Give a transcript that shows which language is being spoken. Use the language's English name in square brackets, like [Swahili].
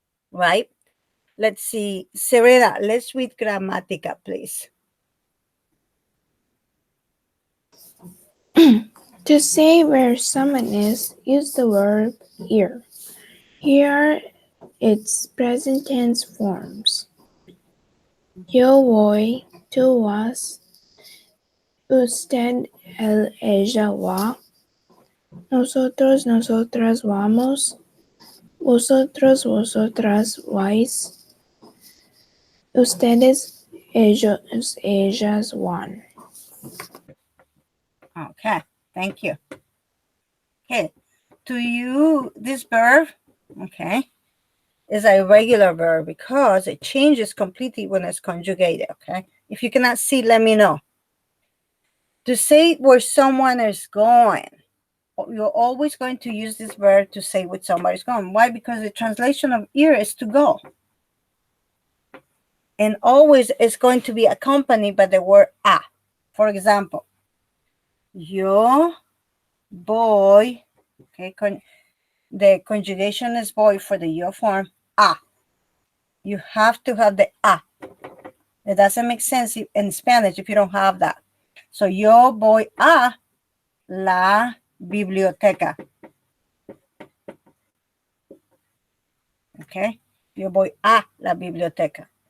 [English] Right? Let's see. Serena, let's read Grammatica, please. To say where someone is, use the verb ear. Here are its present tense forms. [Spanish] Yo voy, tú vas, usted, él, ella va, nosotros, nosotras vamos, vosotros, vosotras vais, ustedes, ellos, ellas van. [English] Okay, thank you. Okay, to you, this verb, okay, is a regular verb because it changes completely when it's conjugated, okay? If you cannot see, let me know. To say where someone is going, you're always going to use this verb to say where somebody's going. Why? Because the translation of ir is to go. And always it's going to be accompanied by the word a. For example, [Spanish] yo voy, [English] okay, the conjugation is voy for the yo form, a. You have to have the a. It doesn't make sense in Spanish if you don't have that. [Spanish] So yo voy a la biblioteca. Okay, yo voy a la biblioteca.